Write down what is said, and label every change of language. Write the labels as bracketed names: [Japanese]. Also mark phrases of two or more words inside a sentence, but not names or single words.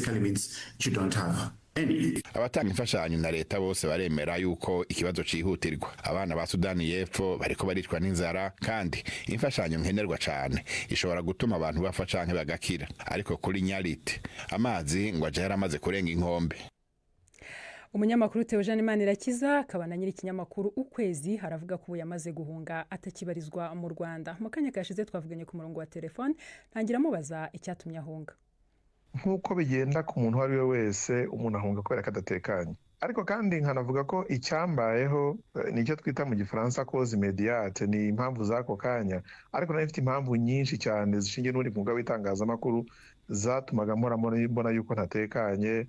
[Rundi] Abatanga imfashanyo na leta bose baremera yuko ikibazo cihutirwa. Abana ba Sudani y'Epfo bariko baricwa n'inzara kandi imfashanyo nkenerwa cyane ishobora gutuma abantu bafa canke bagakira. Ariko kuri Nyaliti amazi ngo aje yaramaze kurenga inkombe. [Kinyarwanda] Umunyamakuru Theogene Manirakiza akaba na nyiri ikinyamakuru Ukwezi haravuga ko yamaze guhunga atakibarizwa mu Rwanda. Mu kanya kashize twavuganye ku murongo wa telefone ntangira mubaza icyatumye ahunga. Nk'uko bigenda ku muntu wari we wese umuntu ahunga kubera kadatekanye, ariko kandi nkanavuga ko icyambayeho nicyo twita mu gifaransa [French] cause immédiate, [Kinyarwanda] ni impamvu z'ako kanya, ariko nayo ifite impamvu nyinshi cyane zishingiye n'undi mwuga w'itangazamakuru zatumaga mbona yuko ntatekanye.